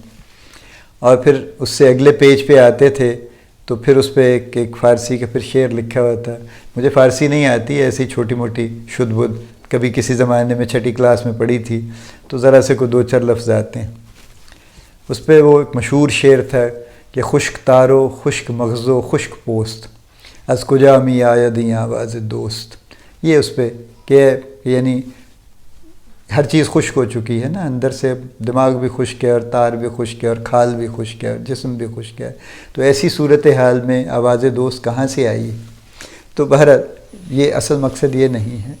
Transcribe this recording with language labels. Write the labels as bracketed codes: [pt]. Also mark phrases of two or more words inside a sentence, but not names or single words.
[ur] اور پھر اس سے اگلے پیج پہ آتے تھے تو پھر اس پہ ایک فارسی کا پھر شعر لکھا ہوا تھا۔ مجھے فارسی نہیں آتی، ایسی چھوٹی موٹی شد بدھ کبھی کسی زمانے میں چھٹی کلاس میں پڑھی تھی، تو ذرا سے کوئی دو چار لفظ آتے ہیں۔ اس پہ وہ ایک مشہور شعر تھا کہ [fa] خشک تارو خشک مغزو خشک پوست، از کجا می آیدیں آواز دوست۔ [ur] یہ اس پہ کہ یعنی ہر چیز خشک ہو چکی ہے نا، اندر سے دماغ بھی خشک ہے، اور تار بھی خشک ہے، اور کھال بھی خشک ہے، اور جسم بھی خشک ہے۔ تو ایسی صورتحال میں آواز دوست کہاں سے آئی؟ تو بہرحال یہ اصل مقصد یہ نہیں ہے۔